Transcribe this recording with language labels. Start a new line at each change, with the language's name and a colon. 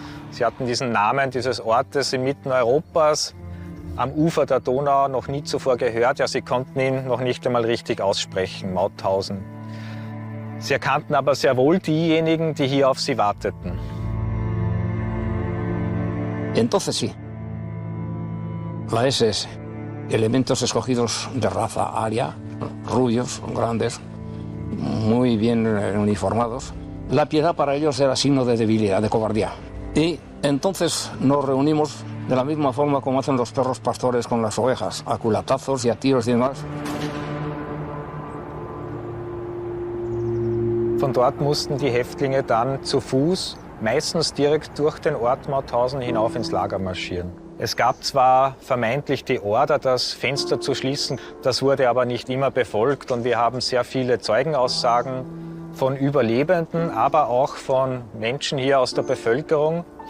German: Sie hatten diesen Namen dieses Ortes inmitten Europas am Ufer der Donau noch nie zuvor gehört. Ja, sie konnten ihn noch nicht einmal richtig aussprechen, Mauthausen. Sie erkannten aber sehr wohl diejenigen, die hier auf sie warteten.
Spanish: Entonces sí, la SS, elementos escogidos de raza aria, rubios, grandes, muy bien uniformados. La piedad para ellos era signo de debilidad, de cobardía. Y entonces nos reunimos de la misma forma como hacen los perros pastores con las ovejas, a culatazos y a tiros y demás.
German: Von dort mussten die Häftlinge dann zu Fuß, meistens direkt durch den Ort Mauthausen hinauf ins Lager marschieren. Es gab zwar vermeintlich die Order, das Fenster zu schließen, das wurde aber nicht immer befolgt und wir haben sehr viele Zeugenaussagen von Überlebenden, aber auch von Menschen hier aus der Bevölkerung.